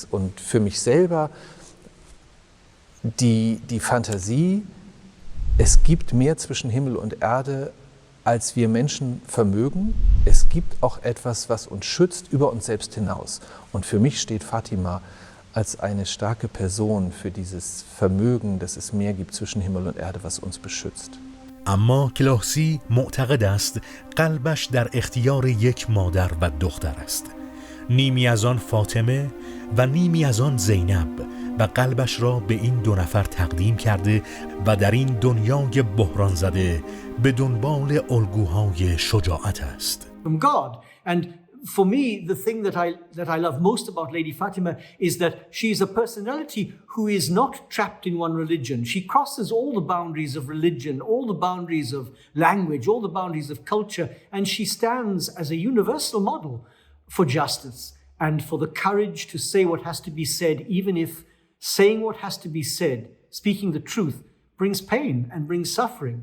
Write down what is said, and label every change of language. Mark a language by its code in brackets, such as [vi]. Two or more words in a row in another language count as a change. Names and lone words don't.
[de] Und für mich selber die Fantasie, es gibt mehr zwischen Himmel und Erde, als wir Menschen vermögen. Es gibt auch etwas, was uns schützt über uns selbst hinaus. Und für mich steht Fatima als eine starke Person für dieses Vermögen, dass es mehr gibt zwischen Himmel und Erde, was uns beschützt. [fa] اما کلاسی معتقد است قلبش در اختیار یک مادر و دختر است. نیمی از آن فاطمه و نیمی از آن زینب و قلبش را به این دو نفر تقدیم کرده و در این دنیای بحران زده به دنبال الگوهای شجاعت است. [en] From God. And for me, the thing that I love most about Lady Fatima is that she is a personality who is not trapped in one religion. She crosses all the boundaries of religion, all the boundaries of language, all the boundaries of culture, and she stands as a universal model for justice and for the courage to say what has to be said, even if saying what has to be said, speaking the truth, brings pain and brings suffering.